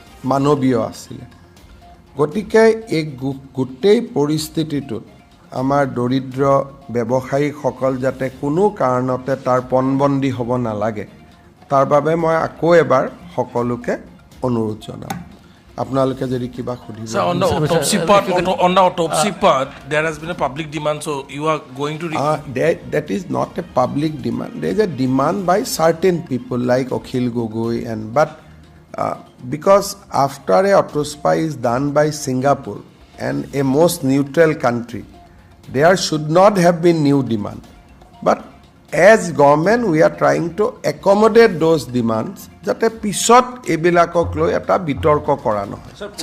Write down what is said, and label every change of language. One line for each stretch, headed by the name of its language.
Assamese: মানৱীয় আছিলে গতিকে এই গোটেই পৰিস্থিতিটোত আমাৰ দৰিদ্ৰ ব্যৱসায়ীসকল যাতে কোনো কাৰণতে তাৰ পণবন্দী হ'ব নালাগে তাৰ বাবে মই আকৌ এবাৰ সকলোকে অনুৰোধ জনাম আপোনালোকে যদি কিবা খুদিব
English: on the autopsy part there has been a public demand so you are going to that is not a public demand there is a demand by certain people like Akhil Gogoi and but because after a autopsy is done by Singapore and a most neutral country there should not have been new demand but as government we are trying to accommodate those demands
Assamese: যাতে পিছত এবিলাকক লৈ এটা বিতৰ্ক কৰা নহয়